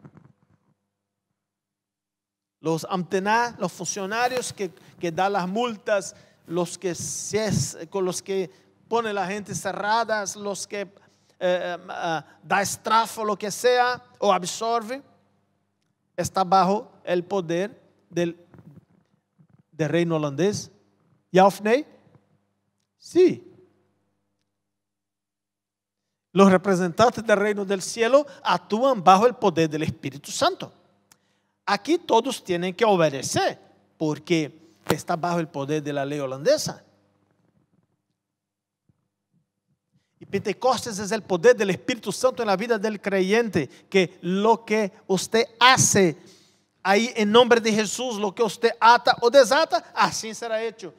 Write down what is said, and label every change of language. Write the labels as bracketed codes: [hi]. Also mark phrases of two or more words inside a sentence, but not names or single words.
[es] Los ambtenaren, los funcionarios que dan las multas, con los que pone la gente cerradas, los que da estrafo, lo que sea, o absorbe, está bajo el poder del reino holandés. [nl] Ja of nee? [es] Sí. Los representantes del reino del cielo actúan bajo el poder del Espíritu Santo. Aquí todos tienen que obedecer porque está bajo el poder de la ley holandesa. Y Pentecostes es el poder del Espíritu Santo en la vida del creyente, que lo que usted hace ahí en nombre de Jesús, lo que usted ata o desata, así será hecho.